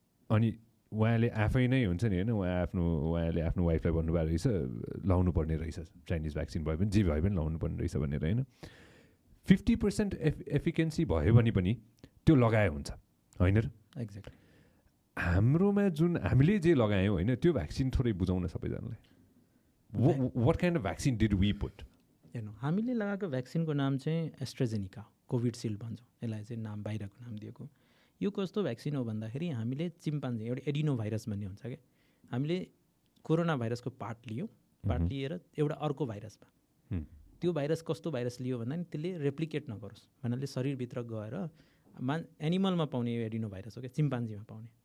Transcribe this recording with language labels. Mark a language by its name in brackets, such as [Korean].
[Nepali] अनि उहाँले आफै नै हुन्छ नि होइन, उहाँले आफ्नो वाइफलाई भन्नुभएको रहेछ लाउनु पर्ने रहेछ, चाइनिज भ्याक्सिन भए पनि जे भए पनि लाउनु पर्ने रहेछ भनेर होइन। 50% एफिकेन्सी भयो भने पनि त्यो लगाए हुन्छ होइन र। [English] Exactly. [Nepali] हाम्रोमा जुन हामीले जे लगायौँ होइन, त्यो भ्याक्सिन थोरै बुझाउन सबैजनालाई। [English] What kind of vaccine did we put? [Nepali] हेर्नु, हामीले लगाएको भ्याक्सिनको नाम चाहिँ एस्ट्राजेनिका, कोभिडसिल्ड भन्छौँ यसलाई चाहिँ, नाम बाहिरको नाम दिएको। यो कस्तो भ्याक्सिन हो भन्दाखेरि हामीले चिम्पान्जी, एउटा एडिनो भाइरस भन्ने हुन्छ क्या, हामीले कोरोना भाइरसको पार्ट लियौँ, पार्ट लिएर एउटा अर्को भाइरसमा, त्यो भाइरस कस्तो भाइरस लियो भन्दा नि त्यसले रेप्लिकेट नगरोस् भन्नाले शरीरभित्र गएर एनिमलमा पाउने यो एडिनो भाइरस हो क्या, चिम्पान्जीमा पाउने।